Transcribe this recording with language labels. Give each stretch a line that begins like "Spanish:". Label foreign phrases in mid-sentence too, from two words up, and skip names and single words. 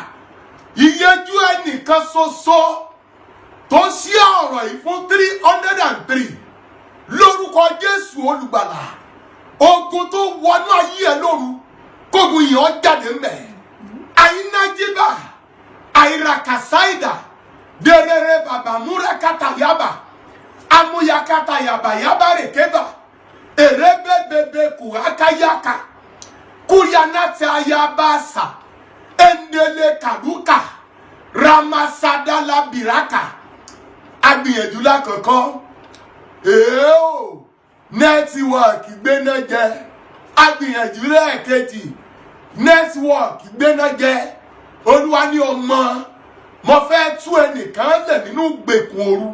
Yoruba: Ìyẹjú ẹnìkan ṣoṣo tó ṣí ọ̀rọ̀ yìí fún 303 lórúkọ Jésù olùgbàlà. Ogun tó wọnú ayé ẹ lóru, kógun yìí ó jáde ńbẹ̀. Àìnájíbà, àìràkàsáìdà, dèrèrè bàbá múrakàtà yaba, amúyakàtà yaba yaba rèkébà, èrébébébé kùrákáyàkà, kúyanàtà yabàṣà, endele kàdúkà, ramasadala bìrákà. Agbìyànjú lákọ̀ọ́kọ́. Nẹ́tíwọ̀kì gbéná jẹ. Agbìyànjú lẹ́ẹ̀kejì. Nẹ́tíwọ̀kì gbéná jẹ. Olúwa ní ọmọ, mo fẹ́ tú ẹnìkan lẹ̀ nínú ìgbèkùn òru.